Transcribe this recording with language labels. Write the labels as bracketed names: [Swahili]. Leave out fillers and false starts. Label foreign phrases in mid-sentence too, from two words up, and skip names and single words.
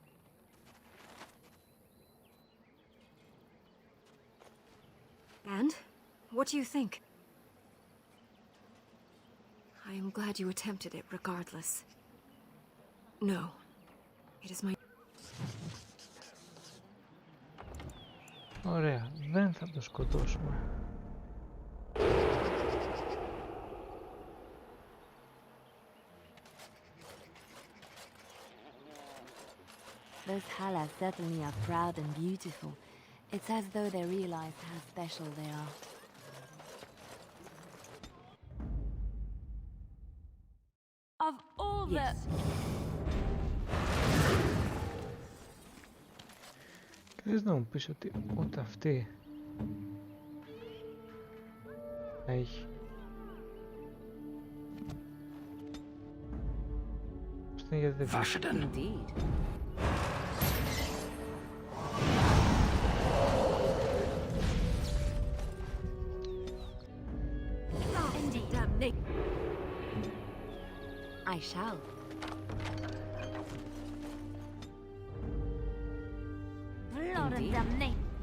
[English] And? What do you think? I am glad you attempted it regardless. No. It is my... [Greek] Ωραία, δεν θα το σκοτώσουμε. [English] Those Hala certainly are proud and beautiful. It's as though they realize how special they are. Of all the... [Greek] Θες να μου πεις ότι ούτε αυτή έχει. Αυτό είναι γιατί δεν [English] Indeed. I shall. Blood and damnation.